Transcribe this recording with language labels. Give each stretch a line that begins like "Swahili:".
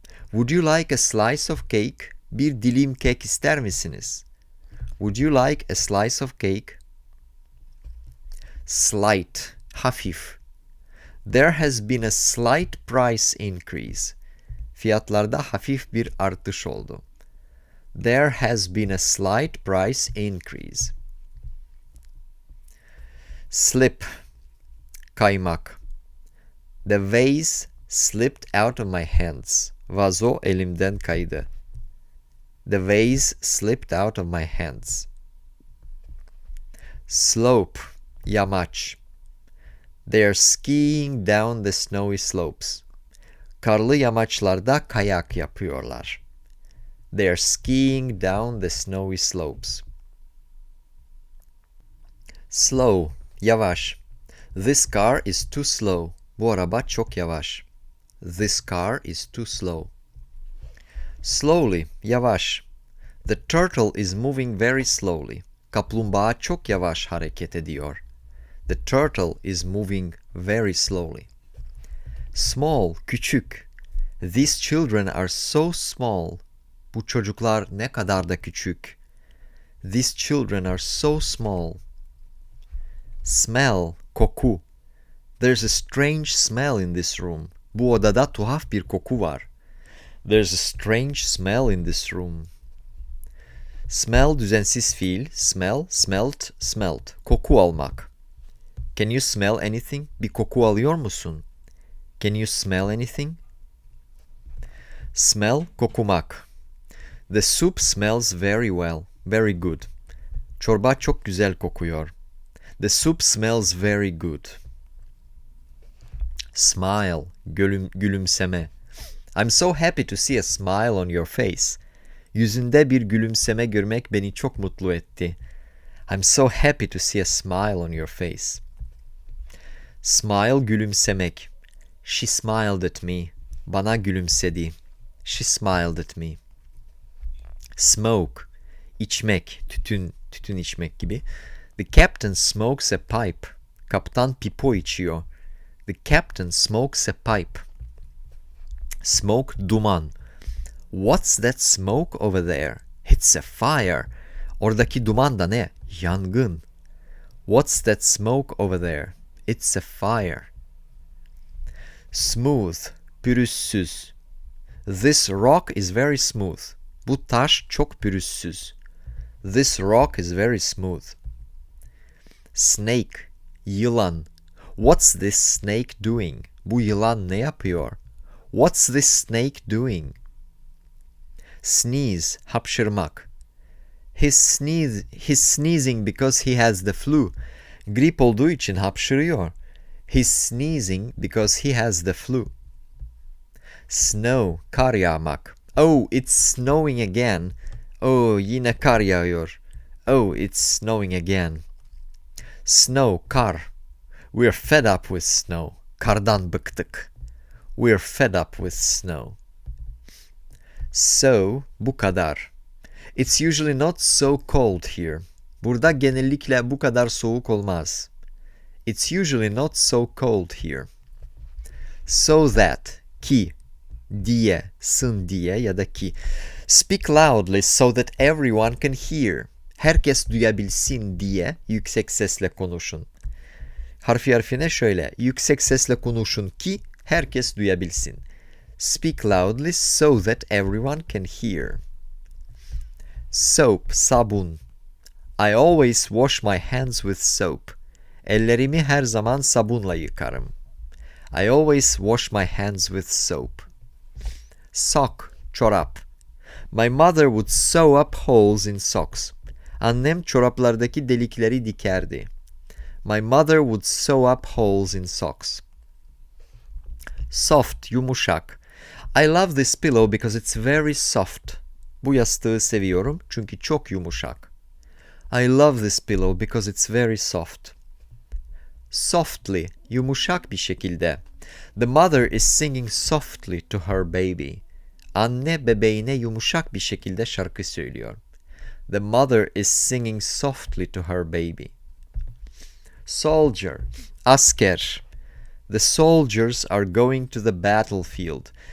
English: Would you like a slice of cake?
Turkish: Bir dilim kek ister misiniz?
English: Would you like a slice of cake? Slight, hafif. There has been a slight price increase.
Turkish: Fiyatlarda hafif bir artış oldu.
English: There has been a slight price increase. Slip, kaymak. The vase slipped out of my hands.
Turkish: Vazo elimden kaydı.
English: The vase slipped out of my hands. Slope, yamaç. They are skiing down the snowy slopes.
Turkish: Karlı yamaçlarda kayak yapıyorlar.
English: They are skiing down the snowy slopes. Slow, yavaş. This car is too slow.
Turkish: Bu araba çok yavaş.
English: This car is too slow. Slowly, yavaş. The turtle is moving very slowly.
Turkish: Kaplumbağa çok yavaş hareket ediyor.
English: The turtle is moving very slowly. Small, küçük. These children are so small.
Turkish: Bu çocuklar ne kadar da küçük.
English: These children are so small. Smell, koku. There's a strange smell in this room.
Turkish: Bu odada tuhaf bir koku var.
English: There's a strange smell in this room.
Turkish: Smell düzensiz fiil. Smell, smelt, smelt. Koku almak.
English: Can you smell anything?
Turkish: Bir koku alıyor musun?
English: Can you smell anything? Smell, kokumak. The soup smells very well, very good.
Turkish: Çorba çok güzel kokuyor.
English: The soup smells very good. Smile, gülümseme. I'm so happy to see a smile on your face.
Turkish: Yüzünde bir gülümseme görmek beni çok mutlu etti.
English: I'm so happy to see a smile on your face. Smile, gülümsemek. She smiled at me.
Turkish: Bana gülümsedi.
English: She smiled at me.
Turkish: Smoke, içmek, tütün içmek gibi.
English: The captain smokes a pipe.
Turkish: Kaptan pipo içiyor.
English: The captain smokes a pipe. Smoke, duman. What's that smoke over there? It's a fire.
Turkish: Oradaki duman da ne? Yangın.
English: What's that smoke over there? It's a fire. Smooth, pürüzsüz. This rock is very smooth.
Turkish: Bu taş çok pürüzsüz.
English: This rock is very smooth. Snake, yılan. What's this snake doing?
Turkish: Bu yılan ne yapıyor?
English: What's this snake doing? Sneeze, hapşırmak. He's sneezing because he has the flu.
Turkish: Grip olduğu için hapşırıyor.
English: He's sneezing because he has the flu. Snow, kar yağmak. Oh, it's snowing again. Oh,
Turkish: yine kar yağıyor.
English: Oh, it's snowing again. Snow, kar. We're fed up with snow.
Turkish: Kardan bıktık.
English: We're fed up with snow.
Turkish: So, bu kadar.
English: It's usually not so cold here.
Turkish: Burada genellikle bu kadar soğuk olmaz.
English: It's usually not so cold here. So that,
Turkish: ki, diye, sın diye ya da ki.
English: Speak loudly so that everyone can hear.
Turkish: Herkes duyabilsin diye yüksek sesle konuşun. Harfine şöyle, yüksek sesle konuşun ki herkes duyabilsin.
English: Speak loudly so that everyone can hear. Soap, sabun. I always wash my hands with soap.
Turkish: Ellerimi her zaman sabunla yıkarım.
English: I always wash my hands with soap. Sock, çorap. My mother would sew up holes in socks.
Turkish: Annem çoraplardaki delikleri dikerdi.
English: My mother would sew up holes in socks. Soft, yumuşak. I love this pillow because it's very soft.
Turkish: Bu yastığı seviyorum çünkü çok yumuşak.
English: I love this pillow because it's very soft.
Turkish: Softly, yumuşak bir şekilde.
English: The mother is singing softly to her baby.
Turkish: Anne bebeğine yumuşak bir şekilde şarkı söylüyor.
English: The mother is singing softly to her baby. Soldier, asker. The soldiers are going to the battlefield.